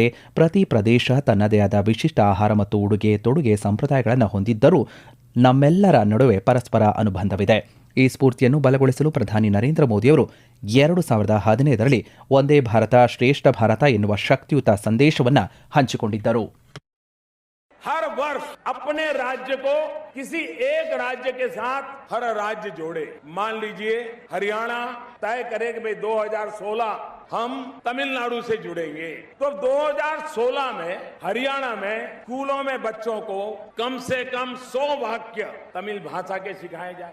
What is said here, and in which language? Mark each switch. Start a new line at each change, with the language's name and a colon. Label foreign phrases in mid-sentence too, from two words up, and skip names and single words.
Kannada: ಪ್ರತಿ ಪ್ರದೇಶ ತನ್ನದೇ ಆದ ವಿಶಿಷ್ಟ ಆಹಾರ ಮತ್ತು ಉಡುಗೆ ತೊಡುಗೆ ಸಂಪ್ರದಾಯಗಳನ್ನು ಹೊಂದಿದ್ದರೂ ನಮ್ಮೆಲ್ಲರ ನಡುವೆ ಪರಸ್ಪರ ಅನುಬಂಧವಿದೆ. ಈ ಸ್ಫೂರ್ತಿಯನ್ನು ಬಲಗೊಳಿಸಲು ಪ್ರಧಾನಿ ನರೇಂದ್ರ ಮೋದಿಯವರು 2015ರಲ್ಲಿ ಒಂದೇ ಭಾರತ ಶ್ರೇಷ್ಠ ಭಾರತ ಎನ್ನುವ ಶಕ್ತಿಯುತ ಸಂದೇಶವನ್ನು ಹಂಚಿಕೊಂಡಿದ್ದರು.
Hindi: हर वर्ष अपने राज्य को किसी एक राज्य के साथ हर राज्य जोड़े. मान लीजिए हरियाणा तय करे कि भाई 2016 हम तमिलनाडु से जुड़ेंगे, तो 2016 में हरियाणा में स्कूलों में बच्चों को कम से कम 100 वाक्य तमिल भाषा के सिखाए जाए.